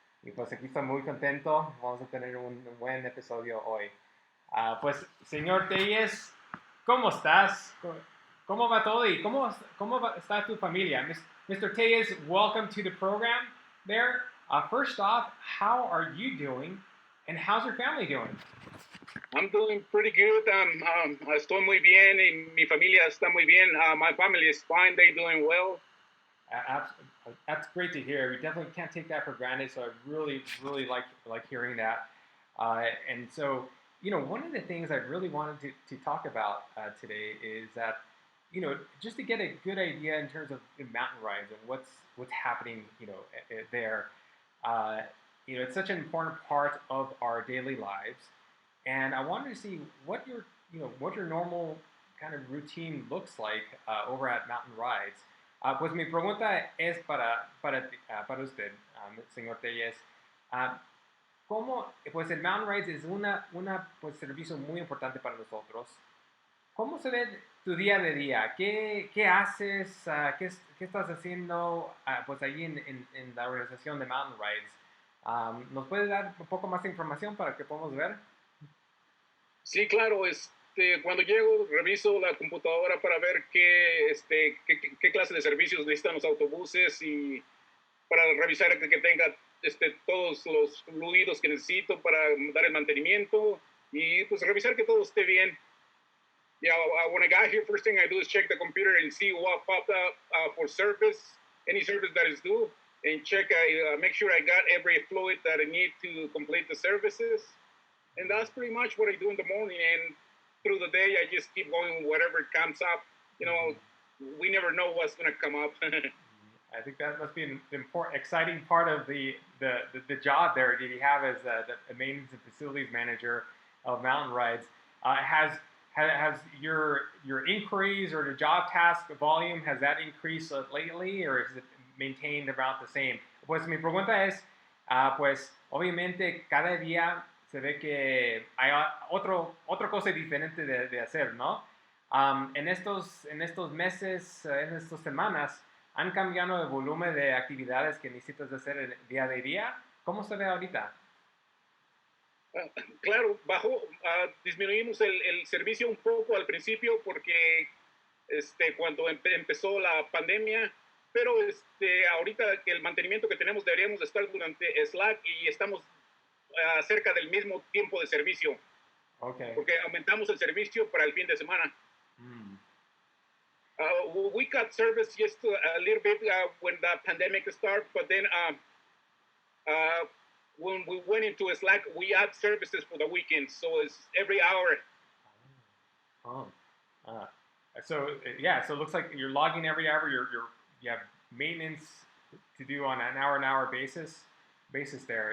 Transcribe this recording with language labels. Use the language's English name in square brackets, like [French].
[Spanish] Y pues aquí estoy muy contento, vamos a tener un buen episodio hoy. Pues señor Tellez, ¿cómo estás? ¿Cómo va todo y cómo está tu familia? [English] Mr. Tellez, welcome to the program there. First off, how are you doing and how's your family doing? I'm doing pretty good. [Spanish] Estoy muy bien y mi familia está muy bien. [English] My family is fine. They're doing well. That's great to hear. We definitely can't take that for granted, so I really like hearing that. And so, one of the things I really wanted to talk about today is that just to get a good idea in terms of mountain rides and what's happening, there. It's such an important part of our daily lives, and I wanted to see what your normal kind of routine looks like over at Mountain Rides. [Spanish] Pues mi pregunta es para usted, señor Tellez. ¿Cómo, pues el Mountain Rides es pues servicio muy importante para nosotros? ¿Cómo se ve tu día de día? ¿Qué haces? ¿Qué estás haciendo pues ahí en la organización de Mountain Rides? ¿Nos puedes dar un poco más de información para que podamos ver? Sí, claro. Cuando llego, reviso la computadora para ver qué clase de servicios necesitan los autobuses y para revisar que tenga todos los fluidos que necesito para dar el mantenimiento y pues revisar que todo esté bien. [English] Yeah, when I got here, first thing I do is check the computer and see what popped up for service, any service that is due, and make sure I got every fluid that I need to complete the services. And that's pretty much what I do in the morning. And through the day, I just keep going whatever comes up. We never know what's going to come up. I think that must be an important, exciting part of the job there that you have as the maintenance and facilities manager of Mountain Rides. Has your inquiries or the job task volume, has that increased lately, or is it maintained about the same? [Spanish] Pues mi pregunta es, pues obviamente cada día se ve que hay otra cosa diferente de hacer, ¿no? En estos meses, en estas semanas, ¿han cambiado el volumen de actividades que necesitas hacer el día de día? ¿Cómo se ve ahorita? Claro, disminuimos el servicio un poco al principio porque cuando empezó la pandemia, pero ahorita el mantenimiento que tenemos deberíamos estar durante Slack y estamos cerca del mismo tiempo de servicio. [English] Okay. [Spanish] Porque aumentamos el servicio para el fin de semana. [English] We cut service just a little bit when the pandemic started, but then when we went into Slack, we add services for the weekend, so it's every hour. So it looks like you're logging every hour. You have maintenance to do on an hour basis there.